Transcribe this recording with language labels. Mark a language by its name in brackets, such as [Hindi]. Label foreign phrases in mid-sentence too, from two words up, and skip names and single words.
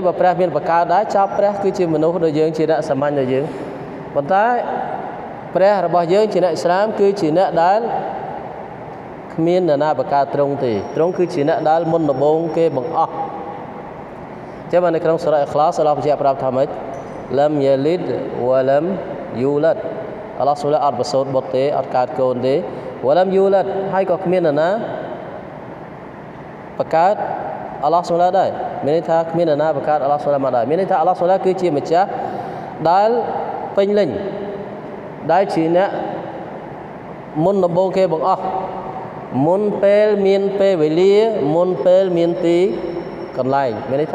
[Khmer] បើព្រះមានបង្កើតដែរចាប់ព្រះគឺជាមនុស្សដូចយើងជាអ្នកសាមញ្ញដូចយើងប៉ុន្តែព្រះរបស់យើងជាអ្នកអ៊ីស្លាមគឺជាអ្នកដែលគ្មាននរណាបង្កើតត្រង់ទេត្រង់គឺជាអ្នកដែលមុនដំបូងគេបង្អស់ចឹងនៅក្នុងសូរ៉ាអ៊ីខ្លាសអល់ឡោះបញ្ជាក់ប្រាប់ថាម៉េច [Arabic] لم يلد ولم يولد [Khmer] អល់ឡោះស៊ុបហានអត់ប្រសូតបុត្រទេអត់កើតកូនទេ [Arabic] ولم يولد [Khmer] ហើយក៏គ្មាននរណា បង្កើតអល់ឡោះស៊ុបហានដែរមានន័យថាគ្មាននរណាបង្កើតអល់ឡោះស៊ុបហានមកដែរមានន័យថាអល់ឡោះស៊ុបហានគឺជាម្ចាស់ដែលពេញលេញដែលជាអ្នកមុនដំបូងគេបង្អស់មុនពេលមានពេលវេលាមុនពេលមានទីកន្លែងមានន័យថាអ